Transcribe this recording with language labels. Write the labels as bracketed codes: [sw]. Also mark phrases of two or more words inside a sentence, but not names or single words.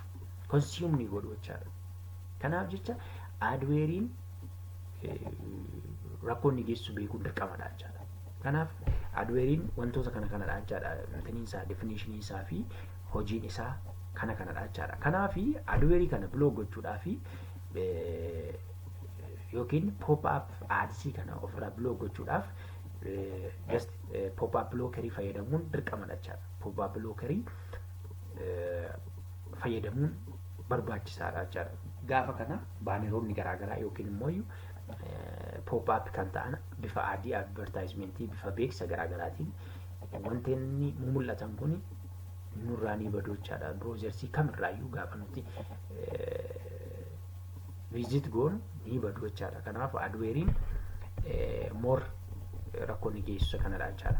[om] Consume godhu jechaadha. Kanaaf jecha adweeriin rakkoo inni geessu beekuun dirqamadha jechaadha. Kanaaf adweeriin wantoota kanadha jechaadha. Intiniin isaa definitionii isaa fi hojiin isaa kanadha jechaadha. Kanaaf adweerii kana block gochuudhaaf yookiin [en] pop-up ads [om] kana ofirraa block gochuudhaaf [en] just pop-up [om] blockerii fayyadamuun dirqamadha jechaadha. Pop-up blockerii fayyadamuun barbaachisaadha jechaadha. Gaafa kana baaneroonni garaagaraa yookiin immoo pop-up kan ta'an bifa adii advertisementii bifa beeksisa garaagaraatiin wanti inni mul'atan kun nurraa ni badu jechaadha. Browsersii kamirraayyuu gaafa nuti visit goonu ni badu jechaadha. Kanaaf adweeriin more rakkoo ni geessisa kanadha jechaadha.